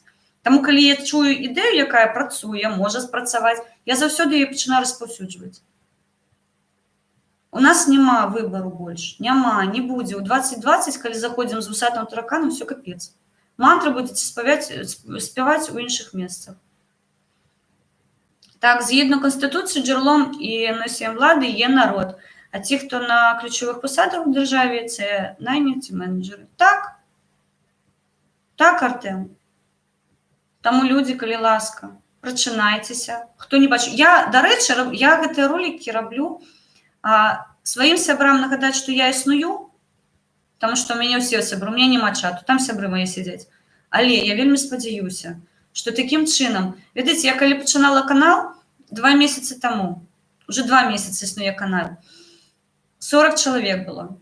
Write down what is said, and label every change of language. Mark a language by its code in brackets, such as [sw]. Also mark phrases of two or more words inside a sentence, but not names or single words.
[be] Таму, калі я чую ідэю, якая працуе, можа спрацаваць, я заўсёды яе пачынаю распаўсюджваць. У нас няма выбару больш, няма, не будзе. У 2020, калі заходзім з вусатым тараканам, все капец. Мантры будзеце спяваць у іншых месцах. [uk] Так, згідно Конституції, джерелом і носієм влади є народ. А ті, хто на ключових посадах в державі, це найняті менеджери. Так. Так, Артем. Тому люди, коли ласка, прочинайтеся. Хто не бачив. До речі, [be] я гэты ролики роблю сваім сябрам нагадаць, што я існую, тому што у мяне ўсе сябры, у мяне няма чату, там сябры мае сядзяць. Але я вельмі спадзяюся, што такім чынам, ведаеце, я калі пачынала канал 2 месяцы таму, уже 2 месяцы існуе канал, 40 чалавек было.